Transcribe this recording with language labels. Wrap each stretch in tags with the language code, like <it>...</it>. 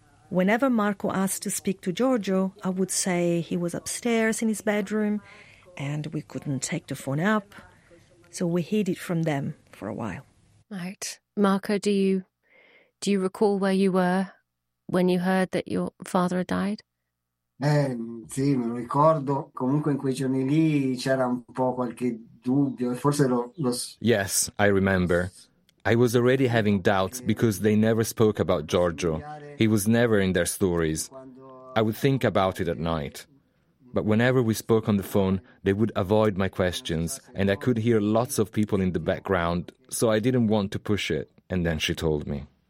<en>Whenever Marco asked to speak to Giorgio, I would say he was upstairs in his bedroom, and we couldn't take the phone up, so we hid it from them for a while. Right. Marco, do you recall where you were when you heard that your father had died?</en> <it>Sì, me lo ricordo. Comunque in quei giorni lì c'era un po' qualche dubbio. Forse lo...</it> <en>Yes, I remember. I was already having doubts because they never spoke about Giorgio. He was never in their stories. I would think about it at night. But whenever we spoke on the phone, they would avoid my questions, and I could hear lots of people in the background, so I didn't want to push it, and then she told me.</en>